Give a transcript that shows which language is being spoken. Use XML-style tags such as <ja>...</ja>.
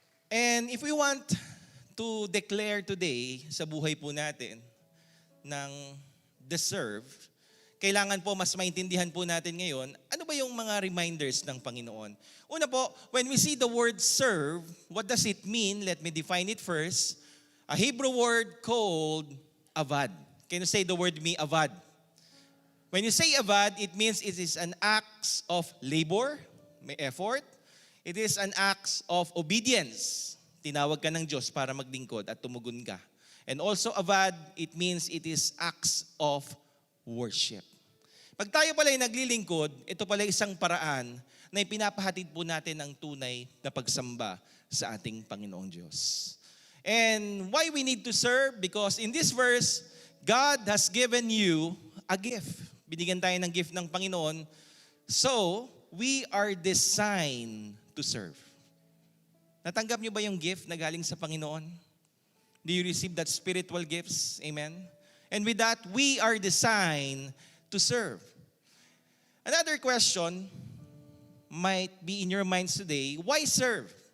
<en>And if we want to declare today</en> <tl>sa buhay po natin ng deserve, kailangan po mas maintindihan po natin ngayon, ano ba yung mga reminders ng Panginoon? Una po,</tl> <en>when we see the word serve, what does it mean? Let me define it first. A Hebrew word called avad. Can you say the word with me, avad? When you say avad, it means it is an act of labor,</en> <tl>may effort.</tl> <en>It is an act of obedience.</en> <tl>Tinawag ka ng Diyos para maglingkod at tumugon ka.</tl> <en>And also avad, it means it is acts of worship.</en> <tl>Pag tayo pala ay naglilingkod, ito pala isang paraan na ipinapahatid po natin ang tunay na pagsamba sa ating Panginoong Diyos.</tl> <en>And why we need to serve? Because in this verse, God has given you a gift.</en> <tl>Binigyan tayo ng gift ng Panginoon.</tl> <en>So, we are designed to serve.</en> <tl>Natanggap niyo ba yung gift na galing sa Panginoon?</tl> <en>Do you receive that spiritual gifts? Amen? And with that, we are designed to serve. Another question might be in your minds today, why serve?</en>